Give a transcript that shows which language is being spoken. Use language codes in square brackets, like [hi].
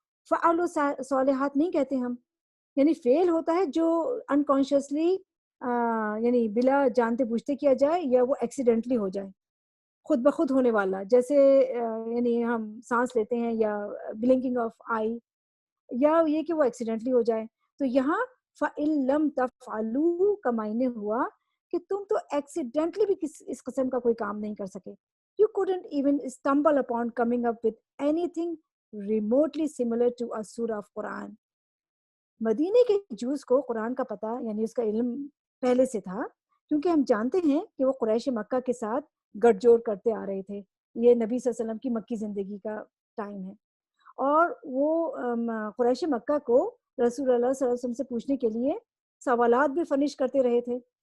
[ar] فعل الصالحات [ur] نہیں کہتے ہم، یعنی فعل ہوتا ہے جو انکانشیسلی یعنی بلا جانتے بوجھتے کیا جائے یا وہ ایکسیڈنٹلی ہو جائے، خود بخود ہونے والا. جیسے یعنی ہم سانس لیتے ہیں یا بلنکنگ آف آئی، یا یہ کہ وہ ایکسیڈنٹلی ہو جائے. تو یہاں [ar] فَإِن لَمْ تَفْعَلُوا [ur] کا معنی ہوا کہ تم تو ایکسیڈنٹلی بھی اس قسم کا کوئی کام نہیں کر سکے. [en] You couldn't even stumble upon coming up with anything remotely similar to a surah of Quran. [ur] مدینے کے جوز کو قرآن کا پتہ یعنی اس کا علم پہلے سے تھا، کیونکہ ہم جانتے ہیں کہ وہ قریش مکہ کے ساتھ گٹھ جوڑ کرتے آ رہے تھے. یہ نبی صلی اللہ علیہ وسلم کی مکی زندگی کا ٹائم ہے، اور وہ قریش مکہ کو رسول اللہ صلی اللہ علیہ وسلم سے پوچھنے کے لیے سوالات بھی فرنش کرتے رہے تھے.